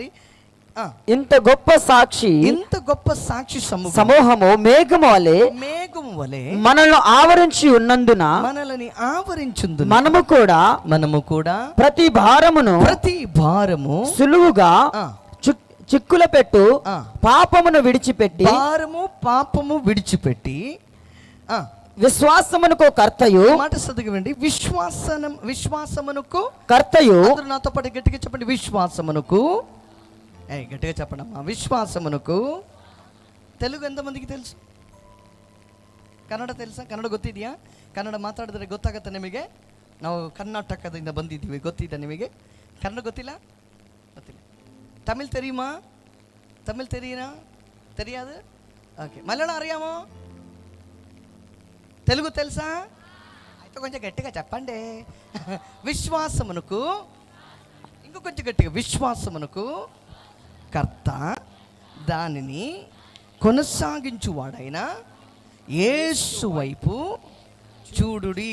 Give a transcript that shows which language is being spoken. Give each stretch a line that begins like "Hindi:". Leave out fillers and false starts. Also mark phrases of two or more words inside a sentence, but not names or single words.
Telugu: ఇంత గొప్ప సాక్షి సమూహము మేఘము వలె మనల్ని ఆవరించి ఉన్నందున మనము కూడా ప్రతి భారము సులువుగా చిక్కుల పెట్టు పాపమును విడిచిపెట్టి విశ్వాసమునకు కర్తయు. మాట చదవండి. విశ్వాసమునకు కర్తయు. నాతో పాటు గట్టిగా చెప్పండి. విశ్వాసమునకు. గట్టిగా చెప్పండి అమ్మా. విశ్వాసమునకు. తెలుగు ఎంతమందికి తెలుసు? ಕನ್ನಡ తెలుసా?
Kannada: ಕನ್ನಡ ಗೊತ್ತಿದೆಯಾ? ಕನ್ನಡ ಮಾತಾಡಿದ್ರೆ ಗೊತ್ತಾಗತ್ತೆ ನಿಮಗೆ? ನಾವು ಕರ್ನಾಟಕದಿಂದ ಬಂದಿದ್ದೀವಿ, ಗೊತ್ತಿದೆ ನಿಮಗೆ? ಕನ್ನಡ ಗೊತ್ತಿಲ್ಲ?
Tamil: தமிழ் தெரியுமா? தமிழ் தெரியுமா? தெரியாது?
Malayalam: ഓകെ. മലയാളം അറിയാമോ?
Telugu: తెలుగు తెలుసా? అయితే కొంచెం గట్టిగా చెప్పండి. విశ్వాసమునకు, ఇంకో కొంచెం గట్టిగా, విశ్వాసమునకు కర్త దానిని కొనసాగించువాడైనా యేసు వైపు చూడుడి.